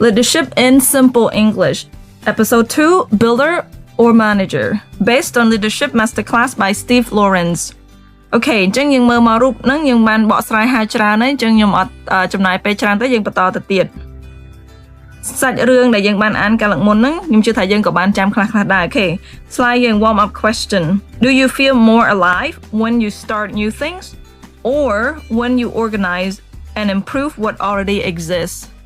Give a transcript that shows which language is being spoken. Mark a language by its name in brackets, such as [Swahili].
[English] Leadership in Simple English. Episode 2, Builder or Manager. Based on Leadership Masterclass by Steve Lawrence. [Khmer] អូខេអញ្ចឹងយើងមើលមករូបហ្នឹងយើងបានបកស្រាយហើយច្រើនហើយអញ្ចឹងខ្ញុំអត់ចំណាយពេលច្រើនទេយើងបន្តទៅទៀតសាច់រឿងដែលយើងបានអានកាលមុនហ្នឹងខ្ញុំជឿថាយើងក៏បានចាំខ្លះៗដែរអូខេ Slide យើង warm up question. [English] Do you feel more alive when you start new things or when you organize and improve what already exists?